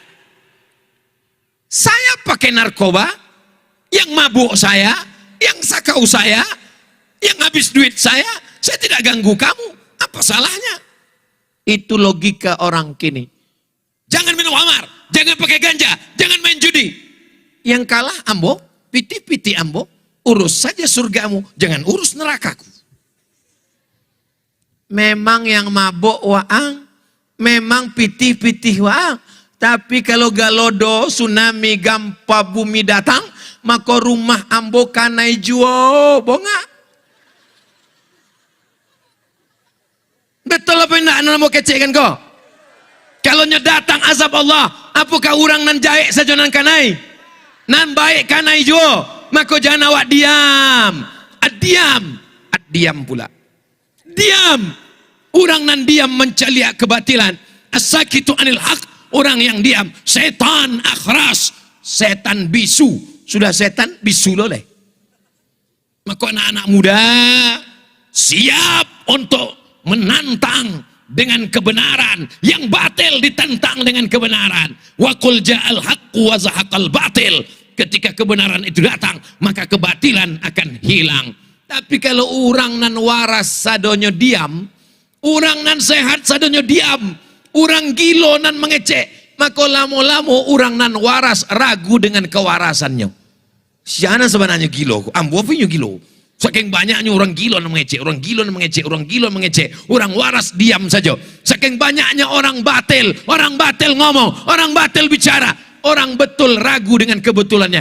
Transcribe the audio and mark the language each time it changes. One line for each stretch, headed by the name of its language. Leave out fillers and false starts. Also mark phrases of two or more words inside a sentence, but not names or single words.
Indonesian: Saya pakai narkoba. Yang mabuk saya. Yang sakau saya. Yang habis duit saya tidak ganggu kamu. Apa salahnya? Itu logika orang kini. Jangan minum khamar. Jangan pakai ganja. Jangan main judi.
Minangkabau: Yang kalah ambo.
Indonesian: Piti-piti ambo, urus saja surgamu, jangan urus nerakaku.
Minangkabau: Memang yang mabok waang, memang piti-piti waang. Tapi kalau galodo, tsunami, gampa bumi datang, maka rumah ambo kanai juo, bonga.
Indonesian: Betul apa enggak anak mau kecekkan kau?
Minangkabau: Kalau datang azab Allah, apakah orang nan jaik saja nan kanai? Nan baik kanai jo, maka jangan awak diam.
Indonesian: Diam pula. Diam.
Minangkabau: Orang nan diam mencaliak kebatilan.
Arabic: الساكت عن الحق.
Indonesian: Orang yang diam. Setan akhras. Setan bisu. Sudah setan bisu loleh. Maka anak-anak muda siap untuk menantang dengan kebenaran. Yang batil ditentang dengan kebenaran.
Arabic: وقل جاء الحق وزهق الباطل.
Indonesian: Ketika kebenaran itu datang, maka kebatilan akan hilang.
Minangkabau: Tapi kalau orang nan waras sadonyo diam, orang nan sehat sadonyo diam, orang gilo nan mengecek, maka lamo-lamo orang nan waras ragu dengan kewarasannya. Siapa sebenarnya gilo? Ambo punya gilo.
Indonesian: Saking banyaknya orang gilo yang mengecek, orang gilo yang mengecek, orang gilo yang mengecek, orang waras diam saja. Saking banyaknya orang batil ngomong, orang batil bicara, orang betul ragu dengan kebetulannya.